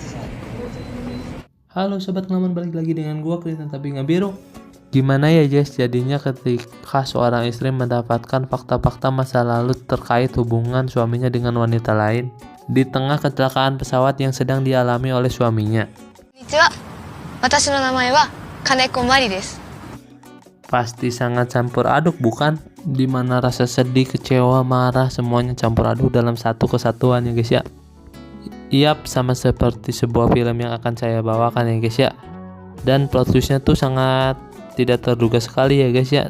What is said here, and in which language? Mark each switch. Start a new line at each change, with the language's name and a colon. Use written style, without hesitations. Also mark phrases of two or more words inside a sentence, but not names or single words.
Indonesian: Halo Sobat Ngelamun, balik lagi dengan gua Kristen tapi nggak biru. Gimana ya Jess jadinya ketika seorang istri mendapatkan fakta-fakta masa lalu terkait hubungan suaminya dengan wanita lain di tengah kecelakaan pesawat yang sedang dialami oleh suaminya?
Japanese: こんにちは。私の名前は金子まりです。
Indonesian: Pasti sangat campur aduk bukan? Dimana rasa sedih, kecewa, marah semuanya campur aduk dalam satu kesatuan ya guys ya. Yap, sama seperti sebuah film yang akan saya bawakan ya guys ya. Dan plot twistnya tuh sangat tidak terduga sekali ya guys ya.